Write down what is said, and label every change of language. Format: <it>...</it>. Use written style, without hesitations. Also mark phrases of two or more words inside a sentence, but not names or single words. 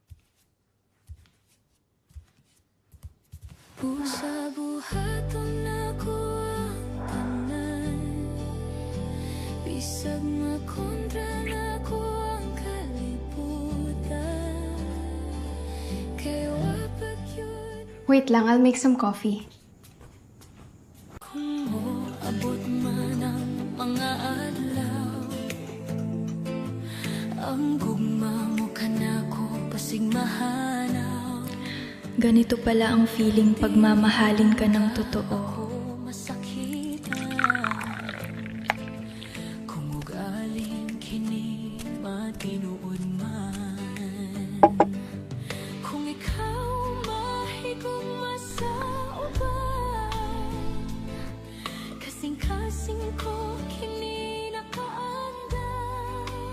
<ceb>Sa buhaton ako ang tanan, bisag makontra na ko ang kalibutan. Kay wapag yun</ceb> <en>Wait lang, I'll make some coffee.</en> <ceb>kung moabot man ang mga adlaw. Ang gugma mo kanako pasigmahanaw.</ceb> <tl>Ganito pala ang feeling pag mamahalin ka ng totoo.</tl> <ceb>Masakitan kung ugaling kini matinuod man. Kung ikaw mahigugma sa uban, kasing-kasing ko kini nakaandam.</ceb>